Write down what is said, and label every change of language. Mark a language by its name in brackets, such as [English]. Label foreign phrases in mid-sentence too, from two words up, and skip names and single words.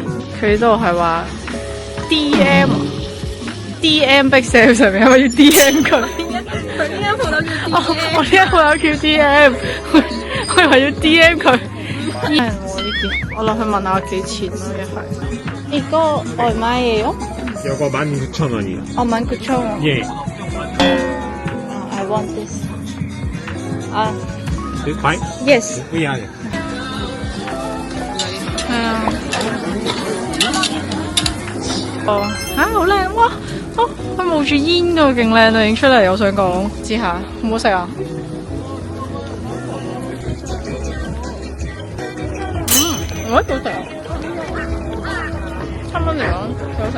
[Cantonese] 佢呢度係話 DM Big Sale 上面係咪要 DM 佢？佢呢間鋪頭叫 DM，我呢間鋪頭叫 DM，我以為要 DM 佢。我呢件，我落去問下幾錢咯，一係。 [Korean] 이거 얼마예요? 요거 19,000원이요. 19,000원. 예. [English] I want this. Fine? Yes. We are. [Cantonese] 係啊。哦，好靚哇！哦，佢冒住煙㗎，勁靚啊！影出嚟，我想講，試下好唔好食啊？我覺得好食啊，7蚊嚟講幾好食。